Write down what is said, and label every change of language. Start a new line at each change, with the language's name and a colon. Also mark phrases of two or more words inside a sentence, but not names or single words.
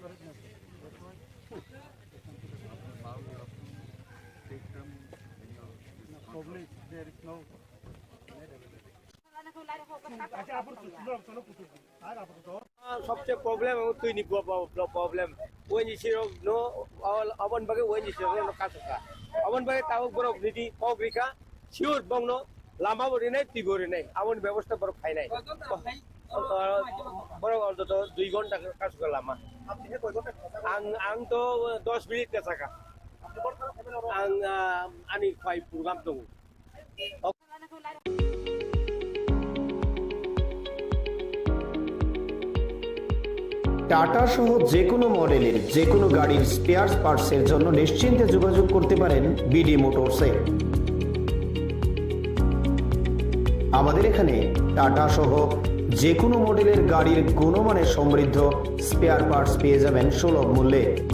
English: Now you have to take them Probably there is no.
Kok Borok: सबसे प्रॉब्लम तुइ नि प्रॉब्लम वनि सिरो नो अबन बगे वनि सिरो नो कासका अबन बगे ताबु बरक रिदि पब्लिका सिउर बंगनो लामा बरिनाय तिगोरिनाय अबन व्यवस्था बरक खाइनाय बरक अन्तत 2 घन्टा कासका लामा आं तो 10 मिनिट कासका आं आनि फाइ प्रोग्राम दं
Bangla: টাটা সহ যে কোনো মডেলের যে কোনো গাড়ির স্পেয়ার পার্টসের জন্য নিশ্চিন্তে যোগাযোগ করতে পারেন বিডি মোটরসে। আমাদের এখানে টাটা সহ যে কোনো মডেলের গাড়ির গুণমানের সমৃদ্ধ স্পেয়ার পার্টস পেয়ে যাবেন সুলভ মূল্যে।